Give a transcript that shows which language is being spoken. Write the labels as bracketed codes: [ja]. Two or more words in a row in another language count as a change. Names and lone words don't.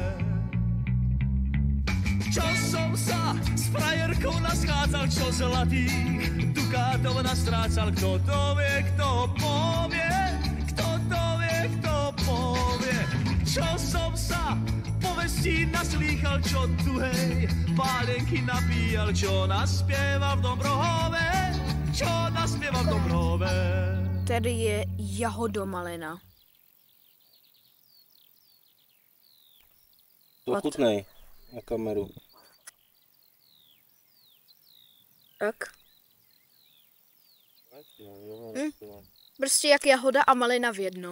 [sk] Čo som sa s frajerkou naschádzal, čo zlatých dukátov nastrácal, kto to vie, kto povie, kto to vie, kto povie. Čo som sa povestí naslýchal, čo tuhej pálenky napíjal, čo naspieval v Dobrohove, čo naspieval v Dobrohove. [cs] Tady je jahodomalina. Ochutnej na kameru. Tak. Prostě jak jahoda a malina v jednom.